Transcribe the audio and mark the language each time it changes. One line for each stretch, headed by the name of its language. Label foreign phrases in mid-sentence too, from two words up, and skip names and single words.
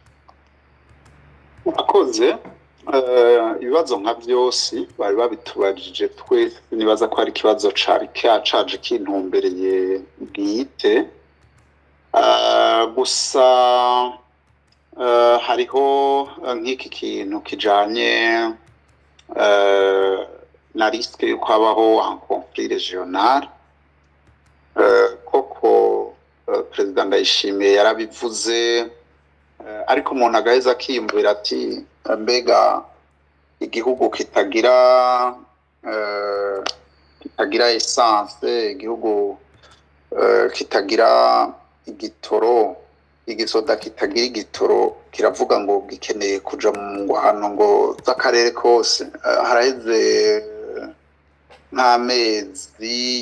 Rundi: Urakoze ibibazo nka byose bari babitubajije twese nibaza ko ari ikibazo cari cyacaje kintumbereye bwite gusa hariho nk'iki kintu kijanye na risque yuko habaho
French: un conflit régional
Rundi: koko Perezida Ndayishimiye yarabivuze ariko umuntu agaheza akiyumvira ati mbega igihugu kitagira essence igihugu kitagira igitoro igisoda kitagira igitoro kiravuga ngo gikeneye kuja mu ngwano ngo z'akarere kose haraheze nk'amezi